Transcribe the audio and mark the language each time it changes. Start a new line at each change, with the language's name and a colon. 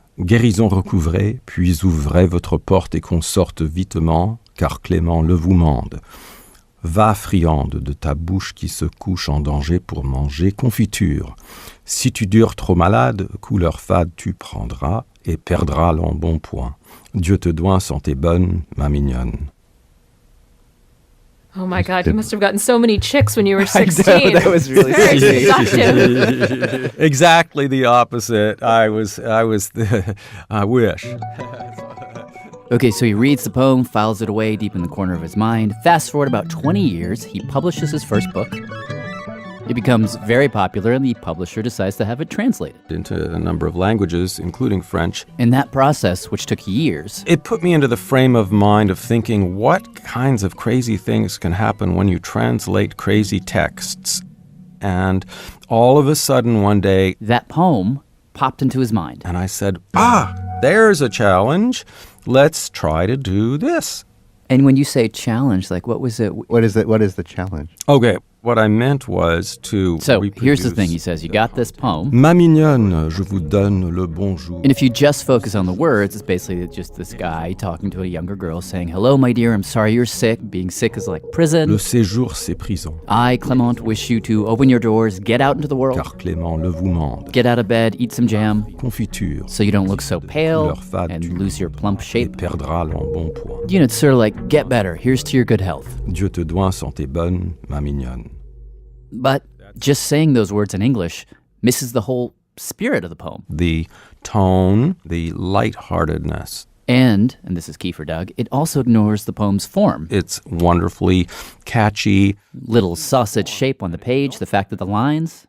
French: Guérison recouvrée, puis ouvrez votre porte et qu'on sorte vitement, car Clément le vous mande. Va, friande, de ta bouche qui se couche en danger pour manger confiture. Si tu dures trop malade, couleur fade tu prendras et perdras l'embonpoint. Dieu te doint santé bonne, ma mignonne.
English: Oh my God, you must have gotten so many chicks when you were 16. I know, that was really Very seductive. Exactly the opposite. I wish. Okay, so he reads the poem, files it away deep in the corner of his mind. Fast forward about 20 years, he publishes his first book. It becomes very popular, and the publisher decides to have it translated Into a number of languages, including French. In that process, which took years, It put me into the frame of mind of thinking what kinds of crazy things can happen when you translate crazy texts. And all of a sudden one day, that poem popped into his mind. and I said, there's a challenge. Let's try to do this. And when you say challenge, like what was it? What is the challenge? Okay, what I meant was to So here's the reproduce thing, he says, you got this poem.
French: Ma mignonne, je vous donne le bonjour.
English: And if you just focus on the words, it's basically just this guy talking to a younger girl saying, hello, my dear, I'm sorry you're sick. Being sick is like prison.
French: Le séjour, c'est prison.
English: I, Clement, wish you to open your doors, get out into the world,
French: Car Clément le vous mande.
English: get out of bed, eat some jam,
French: Confiture.
English: so you don't look so pale
French: Couleur fade,
English: and
French: tu
English: lose your plump
French: et
English: shape.
French: perdras l'embonpoint.
English: You know, it's sort of like, get better, here's to your good health.
French: Dieu te doint santé bonne, ma mignonne.
English: But just saying those words in English misses the whole spirit of the poem. The tone, the lightheartedness. And this is key for Doug, it also ignores the poem's form. It's wonderfully catchy. Little sausage shape on the page, the fact that the lines,